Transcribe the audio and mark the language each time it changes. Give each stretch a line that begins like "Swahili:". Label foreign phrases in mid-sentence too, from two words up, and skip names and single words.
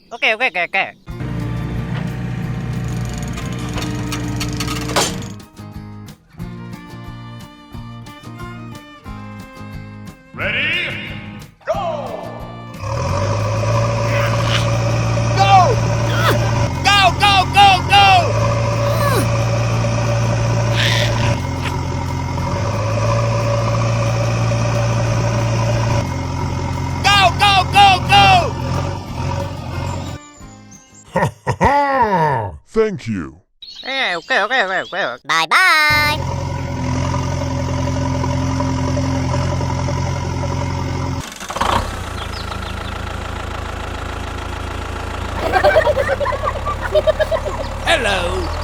English: Okay. Ready? Go, go, go, go! Go, go, go, go! Ha ha ha! Thank you. Okay. Bye bye. Hello!